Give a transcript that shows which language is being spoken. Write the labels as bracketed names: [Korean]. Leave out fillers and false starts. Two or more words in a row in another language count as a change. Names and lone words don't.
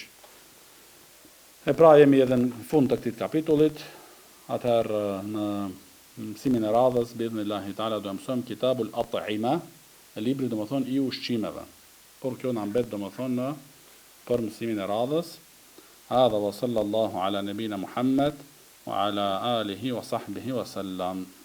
[Albanian] E pra jemi edhe në fund të këtij kapitullit. Atëherë në mësimin e radhës, [Arabic] بإذن الله تعالى [Albanian] do të mësojmë Kitabul At'ima, libri domethënë i ushqimeve. Por kjo na mbet domethënë për mësimin e radhës. [Arabic] هذا وصلى الله على نبينا محمد وعلى آله وصحبه وسلم.